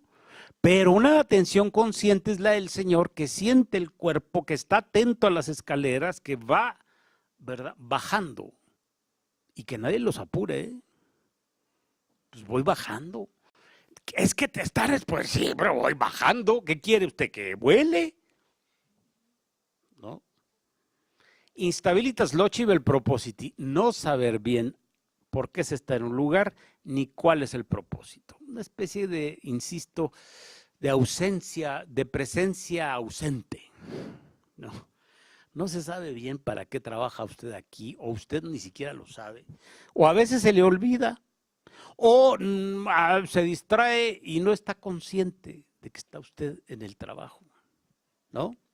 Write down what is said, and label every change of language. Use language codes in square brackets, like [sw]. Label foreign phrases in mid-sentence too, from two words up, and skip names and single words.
[es] Pero una atención consciente es la del Señor que siente el cuerpo, que está atento a las escaleras, que va, ¿verdad?, bajando y que nadie los apure, ¿eh? Pues voy bajando. Es que te estás, pues sí, pero voy bajando. ¿Qué quiere usted? ¿Que vuele? ¿No? [la] Instabilitas loci vel propositi, [es] no saber bien por qué se está en un lugar, ni cuál es el propósito. Una especie de, insisto, de ausencia, de presencia ausente. No se sabe bien para qué trabaja usted aquí, o usted ni siquiera lo sabe, o a veces se le olvida, o se distrae y no está consciente de que está usted en el trabajo, ¿no?